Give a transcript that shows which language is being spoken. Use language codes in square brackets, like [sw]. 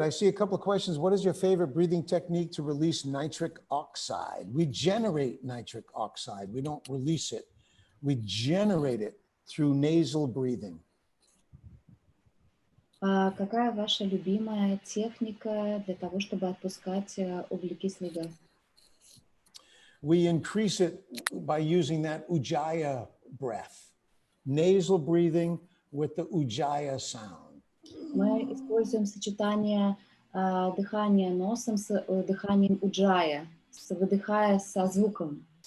[en] I see a couple of questions. What is your favorite breathing technique to release nitric oxide? We generate nitric oxide. We don't release it. We generate it through nasal breathing. [ru] Какая ваша любимая техника для того, чтобы отпускать углекислый газ? [en] We increase it by using that ujjayi breath, nasal breathing with the ujjayi sound. [ru] Мы используем сочетание дыхания носом с дыханием уджая, выдыхая со звуком.